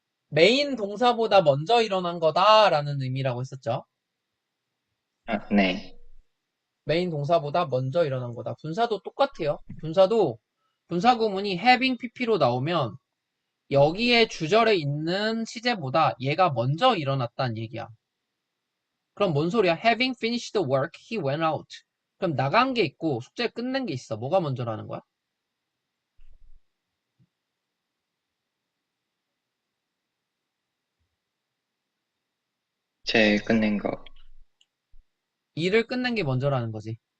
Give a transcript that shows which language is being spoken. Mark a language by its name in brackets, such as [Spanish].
[Korean] 메인 동사보다 먼저 일어난 거다라는 의미라고 했었죠. 네. 메인 동사보다 먼저 일어난 거다. 분사도 똑같아요. 분사도 분사 구문이 having pp로 나오면 여기에 주절에 있는 시제보다 얘가 먼저 일어났다는 얘기야. 그럼 뭔 소리야? [English] Having finished the work, he went out. [Korean] 그럼 나간 게 있고 숙제 끝낸 게 있어. 뭐가 먼저라는 거야? 제 끝낸 거. 일을 끝낸 게 먼저라는 거지.